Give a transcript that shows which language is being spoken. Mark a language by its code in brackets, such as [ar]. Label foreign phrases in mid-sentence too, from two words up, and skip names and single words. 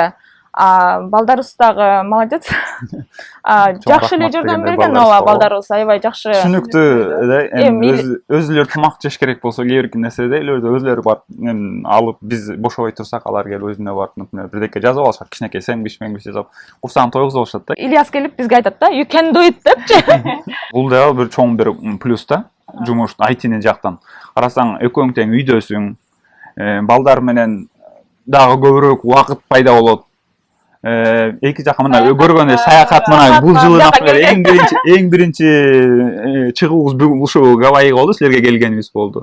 [ky] Балдарыбыз дагы молодец. Жакшы эле жардам берген, ооба, балдарыбыз аябай жакшы. Түшүнүктүү да, эми өзүлөр тамак жеш керек болсо, кээ бир нерседе өзүлөрү барып алып, биз бошобой турсак, алар келип өзүнө барып, например, бирдеке жазып алышат, кичинекей сэндвич жасап, курсагын тойгузуп алышат да. Ильяс келип бизге айтат да, [en] you can do it депчи. [ky] Бул дагы бир чоң бир плюс да, жумуш айтинин жактан. Карасаң, экөөң тең үйдөсүң, балдар менен дагы көбүрөөк убакыт пайда болот. Эки жака мына көргөндө саякат, мына бул жылы эң биринчи чыгуубуз ушу Гавайига болду, силерге келгенибиз болду.